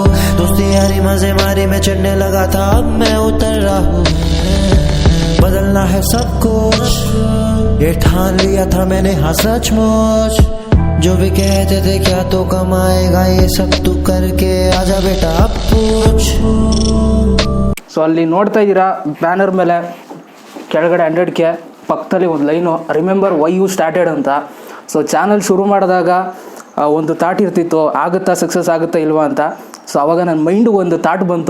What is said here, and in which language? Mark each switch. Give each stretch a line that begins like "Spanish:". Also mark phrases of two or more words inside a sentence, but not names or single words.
Hindi: दोस्ती यारी मजे मारी में चढ़ने लगा था, अब मैं उतर रहा हूँ. बदलना है सब कुछ, ये ठान लिया था मैंने, हाँ सचमुच. जो भी कहते थे क्या तो कमाएगा, ये सब तू करके आजा बेटा अब पूछ.
Kannada: ಸೊ ಅಲ್ಲಿ ನೋಡ್ತಾ ಇದ್ದೀರಾ ಬ್ಯಾನರ್ ಮೇಲೆ ಕೆಳಗಡೆ 100K, ಪಕ್ಕದಲ್ಲಿ ಒಂದು ಲೈನು
English: remember why you started
Kannada: ಅಂತ. ಸೊ ಚಾನಲ್ ಶುರು ಮಾಡಿದಾಗ ಒಂದು ಥಾಟ್ ಇರ್ತಿತ್ತು, ಆಗುತ್ತಾ ಸಕ್ಸಸ್ ಆಗುತ್ತಾ ಇಲ್ವಾ ಅಂತ. ಸೊ ಆವಾಗ ನನ್ನ ಮೈಂಡಿಗೆ ಒಂದು ಥಾಟ್ ಬಂತು.